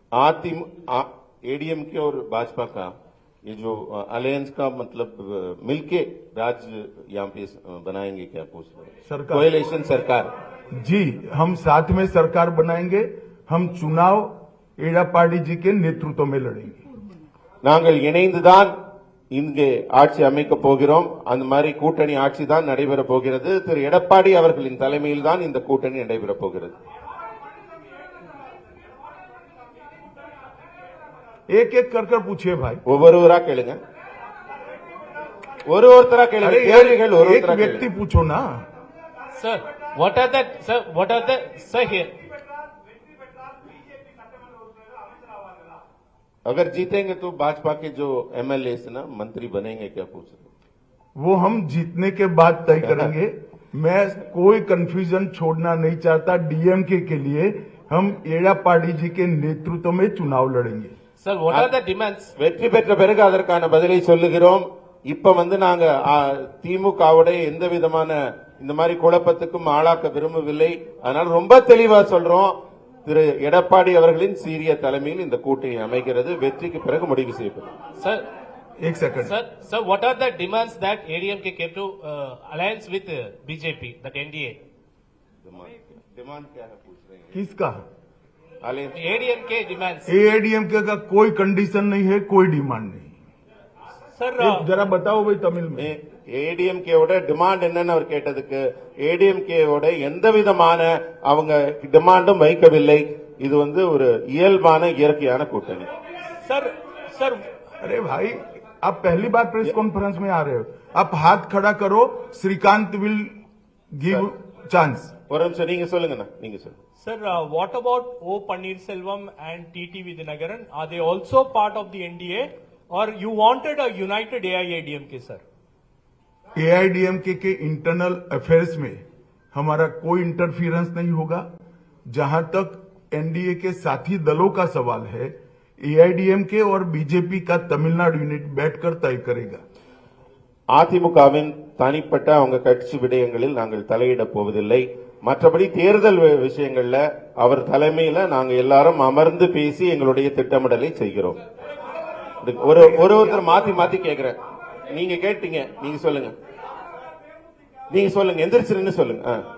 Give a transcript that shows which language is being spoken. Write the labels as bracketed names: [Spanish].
[Hindi] ADMK और भाजपा का ये जो अलायंस का मतलब मिलके राज्य यहाँ पे बनाएंगे क्या पूछ रहे हैं? सरकार कोएलिशन सरकार जी, हम साथ में सरकार बनाएंगे। हम चुनाव एड़ापाड़ी जी के नेतृत्व में लड़ेंगे। [Tamil] நாங்கள் இணைந்துதான் இங்கே ஆட்சி அமைக்க போகிறோம். அந்த மாதிரி கூட்டணி ஆட்சி தான் நடைபெற போகிறது. திரு எடப்பாடி அவர்களின் தலைமையில் தான் இந்த கூட்டணி நடைபெற போகிறது. [Hindi] एक एक कर पूछिए भाई, [Tamil] ஒவ்வொருவரா கேளுங்க, ஒருத்தரா கேளுங்க, கேள்விகள் [Hindi] एक [Tamil] ஒருத்தரா [Hindi] व्यक्ति पूछो ना। [English] Sir, what are the sir here? [Hindi] अगर जीतेंगे तो भाजपा के जो एमएलए ना मंत्री बनेंगे क्या पूछ रहे? वो हम जीतने के बाद तय करेंगे। मैं कोई कंफ्यूजन छोड़ना नहीं चाहता। डीएमके के लिए हम एड़ापाड़ी जी के नेतृत्व में चुनाव लड़ेंगे। [English] Sir, what are the demands? [Tamil] வெற்றி பெற்ற பிறகு அதற்கான பதிலை சொல்லுகிறோம். இப்ப நாங்க திமுகவோட எந்த விதமான இந்த மாதிரி குழப்பத்துக்கும் ஆளாக்க விரும்பவில்லை. அதனால ரொம்ப தெளிவா சொல்றோம், திரு எடப்பாடி அவர்களின் சீரிய தலைமையில் இந்த கூட்டணி அமைகிறது. வெற்றிக்கு பிறகு முடிவு செய்யப்படும். [English] Sir, [Hindi] एक second [English] sir, what are the demands that ADMK came to alliance with BJP, that NDA? [Hindi] Demand क्या है पूछ रहे हैं? किसका? [English] ADMK demands. [Hindi] एआईडीएमके का कोई कंडीशन नहीं है, कोई डिमांड नहीं। Sir, जरा बताओ भाई तमिल में। [Tamil] ஏடிஎம்கேவோட டிமாண்ட் என்னன்னு அவர் கேட்டதுக்கு, ஏடிஎம்கேவோட எந்த விதமான அவங்க டிமாண்டும் வைக்கவில்லை. இது ஒரு இயல்பான இயற்கையான கூட்டணி. [English] sir, [Hindi] अरे भाई, आप पहली बार प्रेस कॉन्फ्रेंस में आ रहे हो। आप हाथ खड़ा करो, श्रीकांत [English] Will give chance. [Tamil] ஒரு நிமிஷம் நீங்க சொல்லுங்கண்ணா, நீங்க சொல்லுங்க. [English] Sir, what about O Pannirselvam and TT Vidyanagaran? Are they also part of the NDA, or you wanted a united AIADMK, sir? [Hindi] AIADMK के इंटरनल अफेयर्स में हमारा कोई इंटरफियरेंस नहीं होगा। जहां तक एनडीए के साथी दलों का सवाल है, एआईडीएमके और बीजेपी का तमिलनाडु यूनिट बैठकर तय करेगा। [Tamil] அதிமுகவின் தனிப்பட்ட அவங்க கட்சி விடயங்களில் நாங்கள் தலையிட போவதில்லை. மற்றபடி தேர்தல் விஷயங்கள்ல அவர் தலைமையில நாங்க எல்லாரும் அமர்ந்து பேசி எங்களுடைய திட்டமிடலை செய்கிறோம். ஒருத்தர் மாத்தி மாத்தி கேக்குறேன். நீங்க கேட்டீங்க, நீங்க சொல்லுங்க, நீங்க சொல்லுங்க, எந்திரிச்சு சொல்லுங்க.